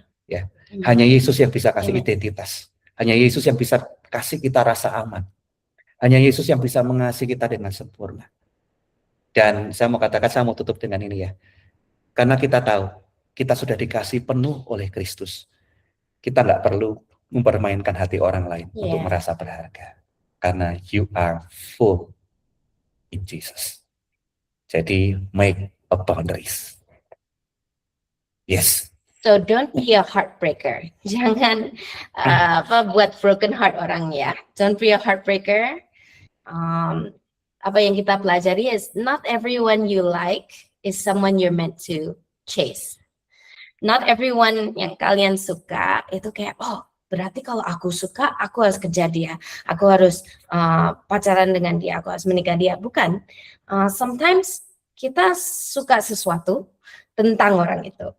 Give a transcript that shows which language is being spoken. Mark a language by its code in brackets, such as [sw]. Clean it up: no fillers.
[id] Ya, hanya Yesus yang bisa kasih identitas. Hanya Yesus yang bisa kasih kita rasa aman. Hanya Yesus yang bisa mengasihi kita dengan sempurna. Dan saya mau tutup dengan ini ya. Karena kita tahu, kita sudah dikasih penuh oleh Kristus. Kita nggak perlu mempermainkan hati orang lain untuk merasa berharga. Karena [en] you are full in Jesus. [id] Jadi [en] make of boundaries. Yes. So don't be a heartbreaker. [id] Jangan buat broken heart orang ya. [en] Don't be a heartbreaker. [id] Apa yang kita pelajari [en] is not everyone you like is someone you're meant to chase. Not everyone [id] yang kalian suka itu kayak berarti kalau aku suka aku harus kejar dia, aku harus pacaran dengan dia, aku harus menikah dia. Bukan. [en] Sometimes [id] kita suka sesuatu tentang orang itu.